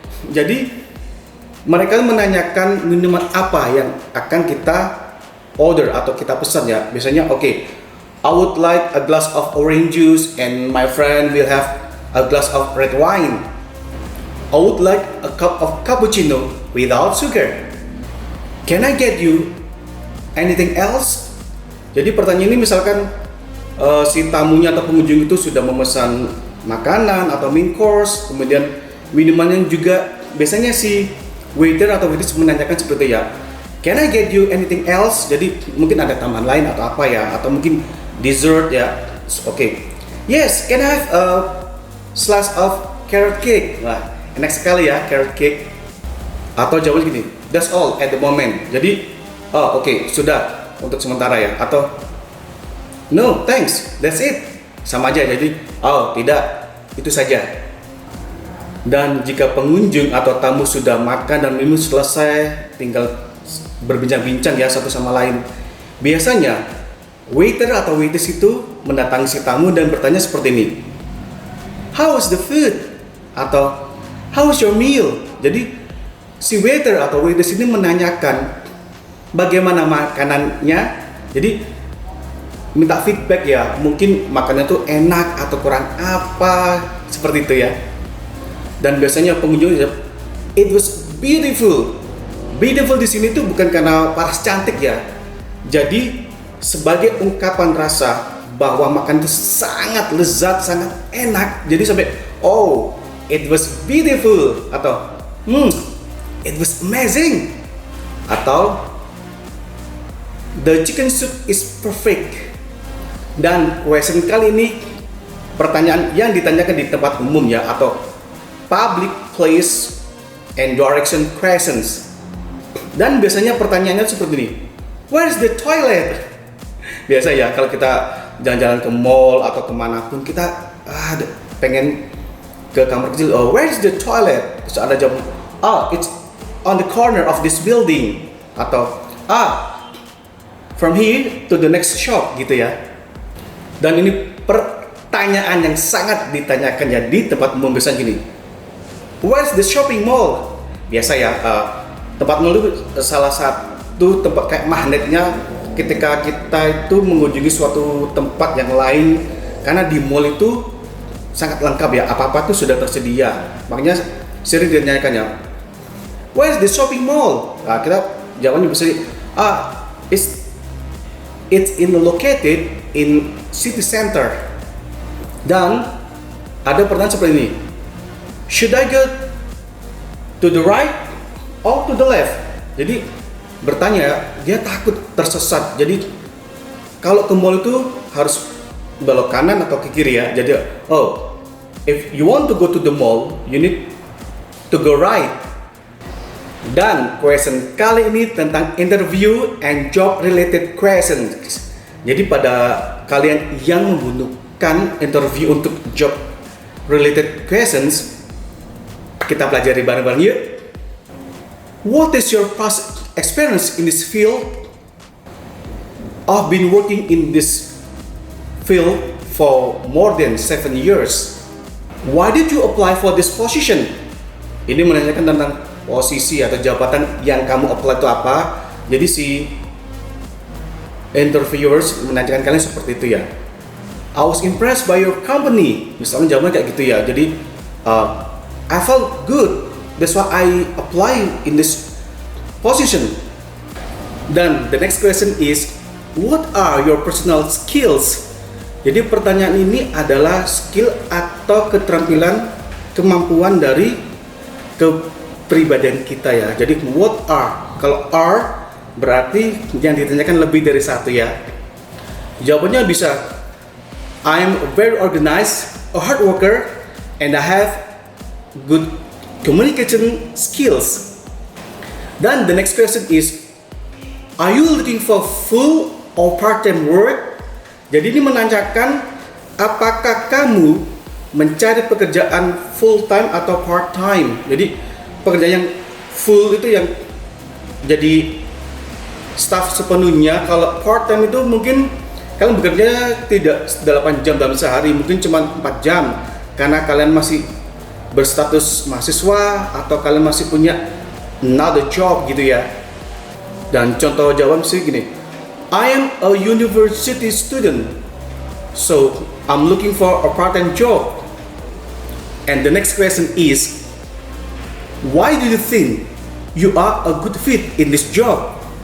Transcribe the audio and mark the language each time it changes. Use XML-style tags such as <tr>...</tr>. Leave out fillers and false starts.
<id>Jadi mereka menanyakan minuman apa yang akan kita order atau kita pesan ya. Biasanya oke,</id> <en>I would like a glass of orange juice and my friend will have a glass of red wine. I would like a cup of cappuccino without sugar. Can I get you anything else?</en> <id>Jadi pertanyaan ini misalkan si tamunya atau pengunjung itu sudah memesan makanan atau main course, kemudian minumannya juga biasanya si waiter atau waitress menanyakan seperti ya,</id> <en>can I get you anything else?</en> <id>Jadi mungkin ada tambahan lain atau apa ya, atau mungkin dessert ya. Oke.</id> <en>Yes, can I have a slice of carrot cake?</en> <id>Wah, enak sekali ya carrot cake. Atau jawabannya gini,</id> <en>that's all at the moment.</en> <id>Jadi, oke, sudah untuk sementara ya. Atau</id> <en>no, thanks, that's it.</en> <id>Sama aja. Jadi, oh tidak, itu saja. Dan jika pengunjung atau tamu sudah makan dan minum selesai, tinggal berbincang-bincang ya satu sama lain. Biasanya waiter atau waitress itu mendatangi si tamu dan bertanya seperti ini,</id> <en>how is the food?</en> <id>Atau</id> <en>how is your meal?</en> <id>Jadi si waiter atau waitress ini menanyakan bagaimana makanannya. Jadi minta feedback ya, mungkin makanannya tuh enak atau kurang apa, seperti itu ya. Dan biasanya pengunjung jawab,</id> <en>it was beautiful.</en> <id>Beautiful di sini tuh bukan karena paras cantik ya. Jadi sebagai ungkapan rasa bahwa makan itu sangat lezat, sangat enak. Jadi sampai,</id> <en>oh, it was beautiful. Atau, it was amazing. Atau, the chicken soup is perfect.</en> <id>Dan question kali ini pertanyaan yang ditanyakan di tempat umum ya, atau</id> <en>public place and direction questions.</en> <id>Dan biasanya pertanyaannya seperti ini,</id> <en>where's the toilet?</en> <id>Biasa ya kalau kita jalan-jalan ke mall atau kemanapun kita pengen ke kamar kecil, oh</id> <en>where's the toilet?</en> <id>Terus ada jawab,</id> <en>oh it's on the corner of this building. Atau from here to the next shop gitu ya.</en> <id>Dan ini pertanyaan yang sangat ditanyakan ya di tempat umum. Biasanya gini,</id> <en>where's the shopping mall?</en> <id>Biasa ya, tempat mall itu salah satu tempat kayak magnetnya ketika kita itu mengunjungi suatu tempat yang lain, karena di mall itu sangat lengkap ya, apa-apa tuh sudah tersedia. Makanya sering ditanyakan ya,</id> <en>where's the shopping mall?</en> <id>Nah, kita jawabannya bisa</id> <en>it's located in city center.</en> <id>Dan ada pertanyaan seperti ini.</id> <en>Should I go to the right or to the left?</en> <id>Jadi bertanya, dia takut tersesat. Jadi kalau ke mall itu harus belok kanan atau ke kiri ya.</id> <en>Jadi if you want to go to the mall, you need to go right. Dan question</en> <id>kali ini tentang</id> <en>interview and job related questions.</en> <id>Jadi pada kalian yang menggunakan interview untuk job related questions, kita pelajari bareng-bareng yuk.</id> <en>What is your past experience in this field? I've been working in this field for more than 7 years. Why did you apply for this position?</en> <id>Ini menanyakan tentang posisi atau jabatan yang kamu apply itu apa. Jadi si interviewers menanyakan kalian seperti itu ya.</id> <en>I was impressed by your company.</en> <id>Misalnya jawabannya kayak gitu ya.</id> <en>Jadi I felt good. That's why I apply in this position. Dan the next question is, what are your personal skills?</en> <id>Jadi pertanyaan ini adalah skill atau keterampilan, kemampuan dari kepribadian kita ya. Jadi</id> <en>what are?</en> <id>Kalau are berarti yang ditanyakan lebih dari satu ya. Jawabannya bisa</id> <en>I am very organized, a hard worker, and I have good communication skills. Dan the next question is, are you looking for full or part-time work?</en> <id>Jadi ini menanyakan apakah kamu mencari pekerjaan full-time atau part-time. Jadi pekerjaan yang full itu yang jadi staff sepenuhnya. Kalau part-time itu mungkin kalian bekerja tidak 8 jam dalam sehari, mungkin cuma 4 jam karena kalian masih berstatus mahasiswa atau kalian masih punya another job gitu ya. Dan contoh jawaban sih gini,</id> <en>I am a university student, so I'm looking for a part-time job. And the next question is, why do you think you are a good fit in this job?</en>